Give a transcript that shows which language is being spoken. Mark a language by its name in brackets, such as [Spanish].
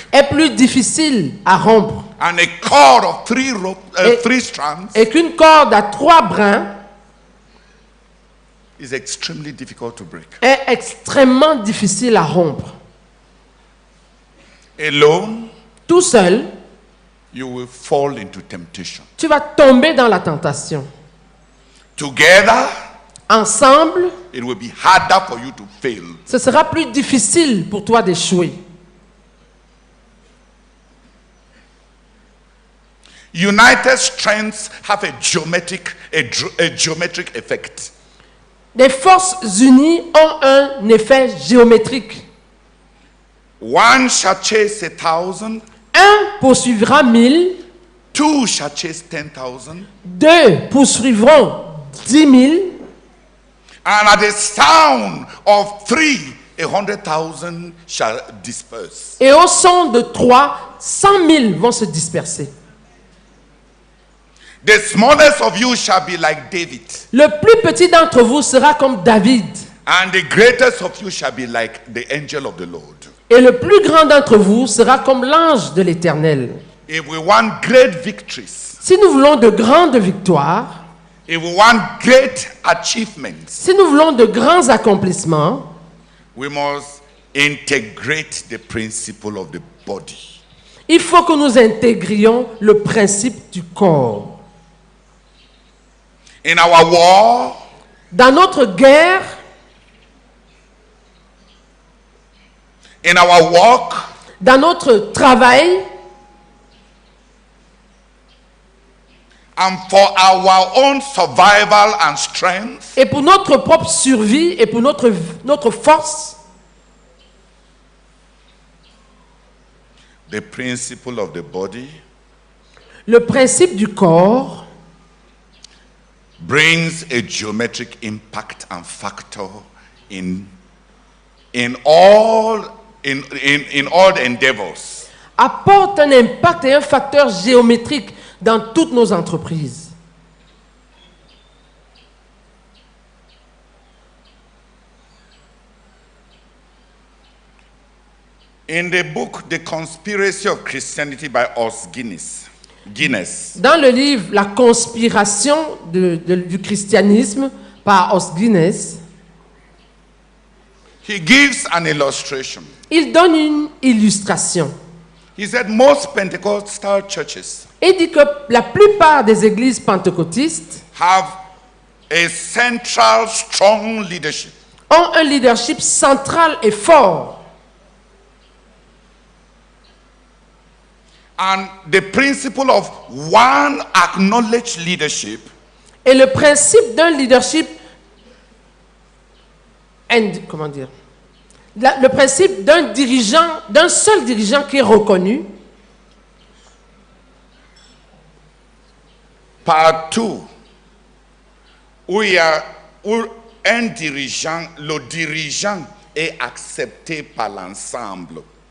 [French] est plus difficile à rompre. [English] and a cord of three strands [French] Et qu'une corde à trois brins [English] is extremely difficult to break. [French] est extrêmement difficile à rompre. [English] Alone, [French] Tout seul, [English] you will fall into temptation. [French] tu vas tomber dans la tentation. [English] Together, [French] Ensemble, [English] it will be harder for you to fail. [French] ce sera plus difficile pour toi d'échouer. [English] United strengths have a geometric effect. [French] Les forces unies ont un effet géométrique. [English] One shall chase 1,000, [French] Un poursuivra 1000, [English] two shall chase 10,000, [French] deux poursuivront 10 000, [English] and at the sound of three, 100,000 shall disperse. [French] et au son de 3, 100 000 vont se disperser. [English] The smallest of you shall be like David, [French] Le plus petit d'entre vous sera comme David, [English] and the greatest of you shall be like the angel of the Lord. [French] et le plus grand d'entre vous sera comme l'ange de l'Éternel. [English] If we want great victories, [French] Si nous voulons de grandes victoires, [English] if we want great achievements, [French] si nous voulons de grands accomplissements, [English] we must integrate the principle of the body. [French] il faut que nous intégrions le principe du corps. [English] In our war, [French] Dans notre guerre, [English] in our walk, [French] dans notre travail, [English] and for our own survival and strength, [French] et pour notre propre survie et pour notre force, [English] the principle of the body [French] le principe du corps [English] brings a geometric impact and factor in all the endeavors. [French] apporte un impact et un facteur géométrique dans toutes nos entreprises. [English] In the book The Conspiracy of Christianity by Os Guinness, [French] Dans le livre La conspiration du christianisme par Os Guinness, [English] he gives an illustration. [French] il donne une illustration. [English] He said most Pentecostal churches [French] Il dit que la plupart des églises pentecôtistes [English] have a central strong leadership. [French] ont un leadership central et fort. [English] And the principle of one acknowledged leadership [French] Et le principe d'un leadership, comment dire, le principe d'un dirigeant, d'un seul dirigeant qui est reconnu, partout où il y a où un dirigeant, le dirigeant est accepté par l'ensemble.